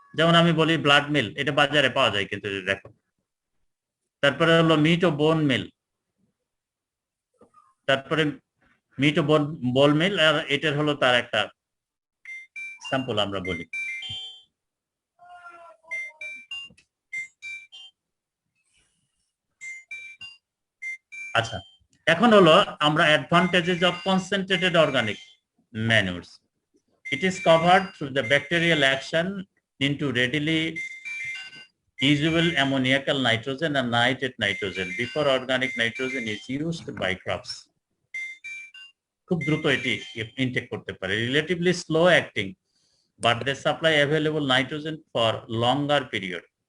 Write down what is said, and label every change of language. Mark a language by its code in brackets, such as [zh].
[bn] যেমন আমি বলি ব্লাড মিল, এটা বাজারে পাওয়া যায় কিন্তু দেখো। তারপরে হলো মিট ও বোন মিল, তারপরে মিট ও বোন মিল, আর এটার হলো তার একটা স্যাম্পল আমরা বলি। আচ্ছা, এখন হলো আমরা advantages of concentrated organic ম্যানুরস। [en] It is covered through the bacterial action into readily usable ammoniacal nitrogen and nitrate nitrogen before organic nitrogen is used by crops. [bn] খুব দ্রুত এটি ইনটেক করতে পারে, [en] Relatively slow acting, but they supply available nitrogen for longer period.